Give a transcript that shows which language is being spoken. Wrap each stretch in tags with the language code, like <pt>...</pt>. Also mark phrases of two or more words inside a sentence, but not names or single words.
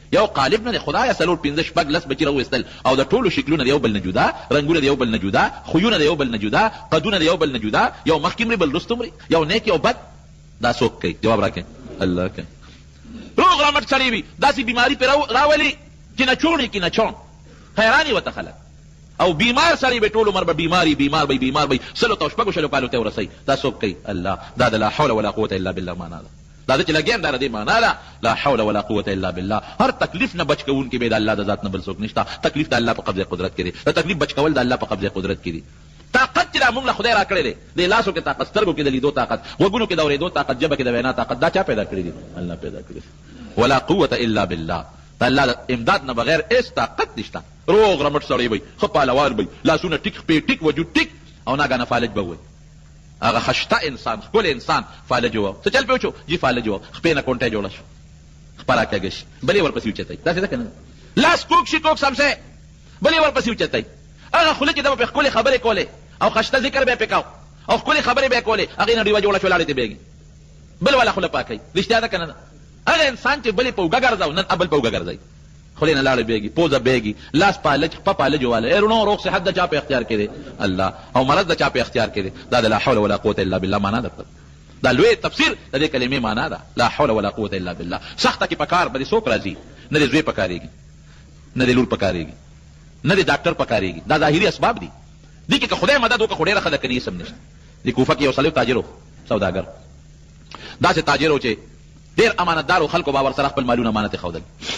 <ps>یو قالب نه خدای 4-5-6 بچي راوستل او د ټولو شکلونه یو بل نه جدا، رنگونه یو بل نه جدا، خویونه یو بل نه جدا، قدونه یو بل نه جدا، یو مخکمري بل رستمري، یو نیک یو بد. دا څوک کوي؟ جواب راکړئ. الله کوي. روغ رمټ سړی وي داسې بیماری پې راولي چې نه چوڼې کې نه چون، حیراني ورته خلک. او بیمار سړی به ټول عمر به بیمار به 100 کالو ته ورسوي. دا څوک کوي؟ الله. دا د</ps> <ar>لا حول ولا قوة الا بالله</ar> <ps>معنا ده. دا چې لګیم دا د دې معنا ده</ps> <ar>لا حول ولا قوة الا بالله.</ar> <ps>هر تکلیف نه بچ کوونکی به د الله د ذات نه بل څوک نشته. تکلیف د الله په قبضه قدرت کې دی، د تکلیف بچ کول د الله په قبضه قدرت کې دی. طاقت چې موږ له خدای را کړی دی، د لاسو کې طاقت، سترګو کې د لیدو طاقت، غوږونو کې د اورېدو طاقت، ژبه کې د وینا طاقت، دا چا پیدا کړی دی؟ الله پیدا کړی.</ps> <ar>ولا قوة الا بالله.</ar> <ps>د الله د امداد نه بغیر هیڅ طاقت نشته. روغ رمټ سړی وي، ښه پهلوان وي، لاسونه ټیک، خپې ټیک، وجود ټیک، او ناګهانه فالج به وي. هغه خشته انسان، ښکلی انسان فالج و. څه چل پې وشو؟ جي فالج و، خپې نه کونټۍ جوړه شو، خپره کږه شي، بلې ورپسې اوچتوي. داسې ده که نه؟ لاس کوږ شي، کوږ سمسې، بلې ورپسې اوچتوي. هغه خوله چې ده به پې ښکلې خبرې کولې او خشته ذکر به یې پې کو او ښکلې خبرې به یې کولې، هغې نه ډیوه جوړه شوه، لاړې ته بېږي، بل والا خوله پاکوي. رښتیا ده که نه؟ هغه انسان چې بلې په اوږه ګرځو، نن بل په اوږه ګرځوي، خولې نه لاړې بېږي، پوزه بېږي، لاس پالج، خپه پالج واله. رڼو روغ صحت د چا په اختیار کې دی؟ الله. او مرض د چا په اختیار کې دی؟ دا د</ps> <ar>لا حول ولا قوة الا بالله</ar> <ps>معنا ده. دا لوی تفسیر د دې کلمې معنا ده،</ps> <ar>لا حول ولا قوة الا بالله.</ar> <ps>سخته کې په کار به دې څوک راځي؟ نه دې زوی پکارېږي، نه دې لور پکارېږي، نه دې ډاکټر پکارېږي. دا ظاهري اسباب دي. دې کې که خدای مدد وکړه خو ډېره ښه ده، که نه یې سم نشته. د کوفه کې یو سړی تاجر و، سوداګر، داسې تاجر و چې ډېر امانتدار و، خلکو باور سره خپل مالونه امانت یې ښودل.</ps>